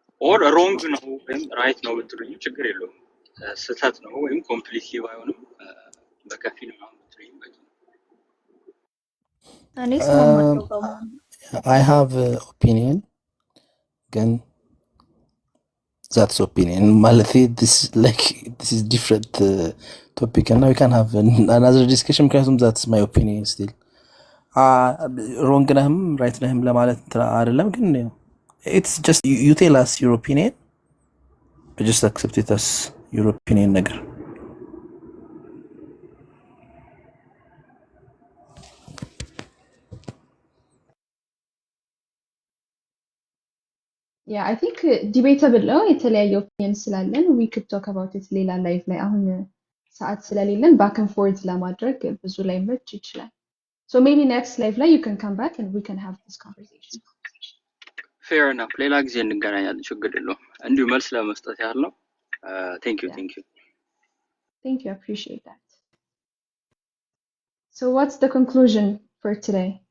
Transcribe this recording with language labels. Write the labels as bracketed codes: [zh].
[en] ኦር ሮንግ [am] ነው ወይም ራይት ነው ብትሉኝ ችግር የለውም። ስህተት ነው ወይም ኮምፕሊትሊ ባይሆንም በከፊል ምናምን ብትሉኝ በቂ ነው። እኔ እስማማለሁ በመሆኑ [en] አይ ሃቭ ኦፒኒየን [am] ግን [en] that's opinion [am] ማለት [en] this is different topic and now we can have another discussion [am] ምክንያቱም [en] that's my opinion still ሮንግ ነህም ራይት ነህም [am] ለማለት አይደለም ግን [en] it's just you tell us your opinion but just accept it as your opinion [am] ነገር [en] Yeah, I think debatable [am] ነው የተለያየ ኦፒኒየን ስላለን [en] we could talk about it [am] ሌላ ላይፍ ላይ አሁን ሰዓት ስለሌለን [en] back and forth [am] ለማድረግ ብዙ ላይ መች ይችላል. [en] So maybe next live [am] ላይ [en] you can come back and we can have this conversation. [am] fair enough ሌላ ጊዜ እንገናኛለን ችግር የለውም። እንዲሁ መልስ ለመስጠት ያህል ነው። [en] thank you Thank you, I appreciate that. So what's the conclusion for today?